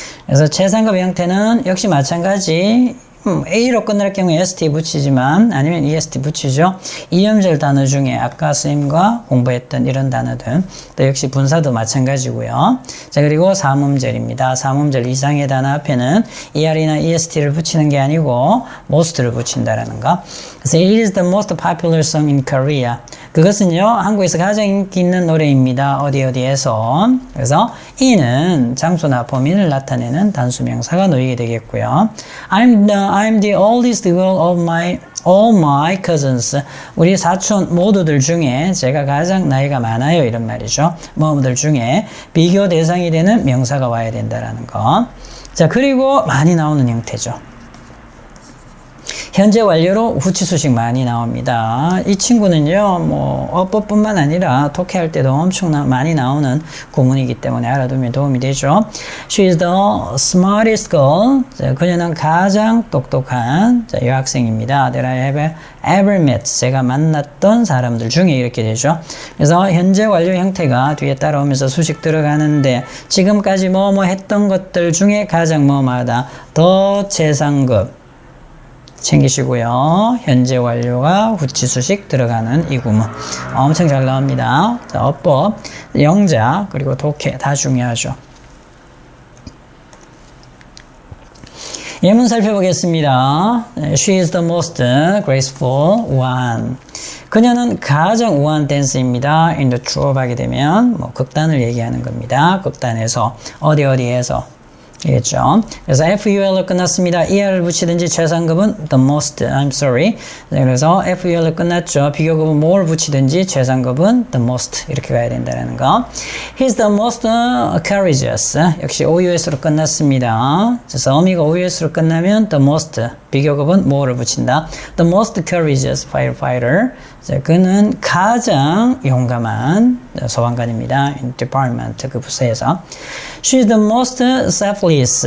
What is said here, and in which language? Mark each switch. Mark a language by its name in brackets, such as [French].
[Korean] 그래서 최상급 형태는 역시 마찬가지 A로 끝날 경우에 ST 붙이지만 아니면 EST 붙이죠. 이음절 단어 중에 아까 선생님과 공부했던 이런 단어들 또 역시 분사도 마찬가지고요. 자 그리고 삼음절입니다. 삼음절 이상의 단어 앞에는 ER이나 EST를 붙이는 게 아니고 most를 붙인다라는 거. 그래서 [English] it is the most popular song in Korea. [Korean] 그것은요 한국에서 가장 인기 있는 노래입니다. 어디에서. 그래서 이는 장소나 범인을 나타내는 단수명사가 놓이게 되겠고요. [English] I'm the oldest girl of all my cousins. [Korean] 우리 사촌 모두들 중에 제가 가장 나이가 많아요. 이런 말이죠. 모두들 중에 비교 대상이 되는 명사가 와야 된다라는 거. 자, 그리고 많이 나오는 형태죠. 현재 완료로 후치수식 많이 나옵니다. 이 친구는요, 뭐, 어법뿐만 아니라 독해할 때도 엄청나 많이 나오는 구문이기 때문에 알아두면 도움이 되죠. [English] She is the smartest girl. [Korean] 자, 그녀는 가장 똑똑한 여학생입니다. [English] That I have ever met. [Korean] 제가 만났던 사람들 중에 이렇게 되죠. 그래서 현재 완료 형태가 뒤에 따라오면서 수식 들어가는데 지금까지 뭐뭐 했던 것들 중에 가장 뭐뭐하다. 더 최상급. 챙기시고요. 현재 완료가 후치수식 들어가는 이 구문 엄청 잘 나옵니다. 자, 어법, 영작, 그리고 독해 다 중요하죠. 예문 살펴보겠습니다. [English] She is the most graceful one. [Korean] 그녀는 가장 우아한 댄스입니다. [English] In the troupe [Korean] 하게 되면 뭐 극단을 얘기하는 겁니다. 극단에서 어디에서 이겠죠. 그래서 FUL로 끝났습니다. ER을 붙이든지 최상급은 [English] the most, I'm sorry. [Korean] 그래서 FUL로 끝났죠. 비교급은 more 붙이든지 최상급은 the most 이렇게 가야 된다는 거. [English] He's the most courageous. [Korean] 역시 OUS로 끝났습니다. 그래서 어미가 OUS로 끝나면 the most, 비교급은 more를 붙인다. [English] The most courageous firefighter. [Korean] 그는 가장 용감한 소방관입니다. [English] In department, [Korean] 그 부서에서. [English] She's the most selfless.